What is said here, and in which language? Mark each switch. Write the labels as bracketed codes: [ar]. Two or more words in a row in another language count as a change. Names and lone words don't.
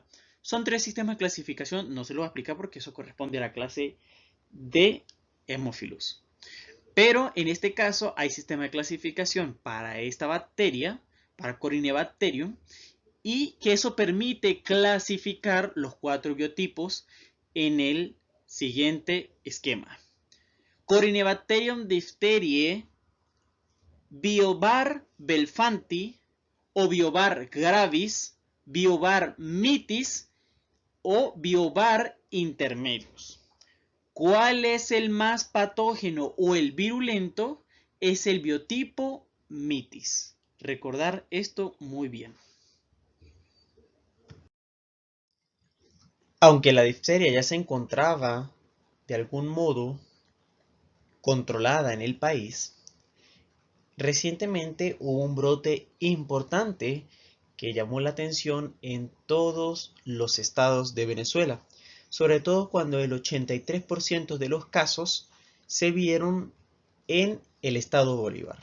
[es] Son 3 sistemas de clasificación, no se los voy a explicar porque eso corresponde a la clase de Haemophilus. Pero en este caso hay sistema de clasificación para esta bacteria, para Corynebacterium, y que eso permite clasificar los 4 biotipos en el siguiente esquema. Corynebacterium diphtheriae, Biovar belfanti o Biovar gravis, Biovar mitis o Biovar intermedius. ¿Cuál es el más patógeno o el virulento? Es el biotipo mitis. Recordar esto muy bien. Aunque la difteria ya se encontraba de algún modo controlada en el país, recientemente hubo un brote importante que llamó la atención en todos los estados de Venezuela, sobre todo cuando el 83% de los casos se vieron en el estado Bolívar.